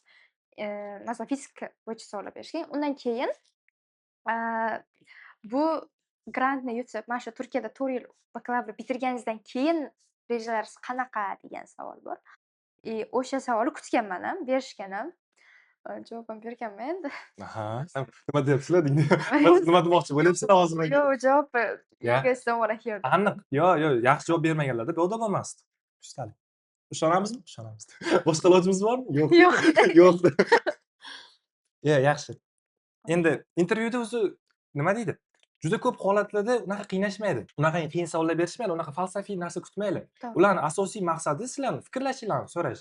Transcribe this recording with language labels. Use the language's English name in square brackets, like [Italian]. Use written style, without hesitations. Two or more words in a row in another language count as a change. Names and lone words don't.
[Uzbek] Masalan, fizika bo'yicha savollar berishgan. Undan keyin bu grantni yutib, mana shu Turkiyada 4 yil bakalavr bitirganingizdan keyin rejalaringiz qanaqa degan savol bor. O'sha savolni kutganman ham, berishgan ham. Javob ham berganman endi. Nima deyapsizlar? Nima demoqchi bo'lyapsizlar hozir? Yo'q, javob you Ya. [English] guys don't wanna hear that. [Uzbek] Aniq. Yo'q, yaxshi javob bermaganlarda bu yoqda bo'lmasdi. Ustalik. Ishonamizmi? Ishonamiz. Boshqa ilojimiz bormi? Yo'q. Yo'q. Yo'q. Yaxshi. Endi intervyuda o'zi nima deydi? Juda ko'p holatlarda unaqa qiynashmaydi. Unaqa qiyin savollar berishmaydi, unaqa falsafiy narsa kutmanglar. Ularning asosiy maqsadi sizlarni fikrlashinglarni so'rash.